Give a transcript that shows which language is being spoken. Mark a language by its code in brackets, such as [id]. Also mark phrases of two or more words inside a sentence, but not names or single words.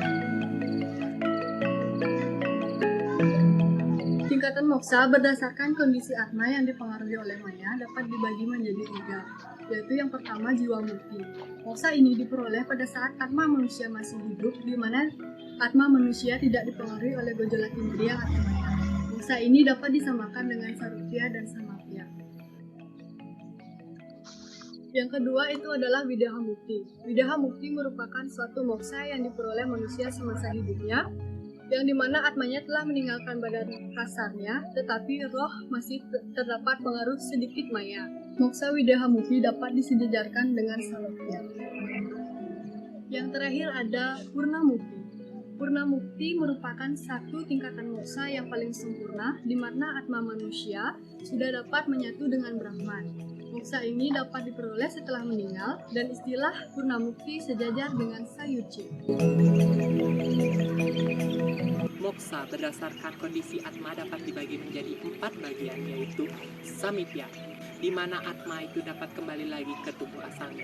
[id] Tingkatan moksa berdasarkan kondisi atma yang dipengaruhi oleh maya dapat dibagi menjadi 3, yaitu yang pertama jiwa mukti. Moksa ini diperoleh pada saat atma manusia masih hidup, di mana atma manusia tidak dipengaruhi oleh gejolak indriya atau maya. Moksa ini dapat disamakan dengan sarupya dan samapya. Yang kedua itu adalah wideha mukti. Wideha mukti merupakan suatu moksa yang diperoleh manusia semasa hidupnya, yang dimana atmanya telah meninggalkan badan kasarnya, tetapi roh masih terdapat pengaruh sedikit maya. Moksa wideha mukti dapat disejajarkan dengan salokya. Yang terakhir ada purna mukti. Purna mukti merupakan satu tingkatan moksa yang paling sempurna, di mana atma manusia sudah dapat menyatu dengan Brahman. Moksa ini dapat diperoleh setelah meninggal, dan istilah purna mukti sejajar dengan sayuci. Moksa berdasarkan kondisi atma dapat dibagi menjadi 4 bagian, yaitu samipya, di mana atma itu dapat kembali lagi ke tubuh asalnya.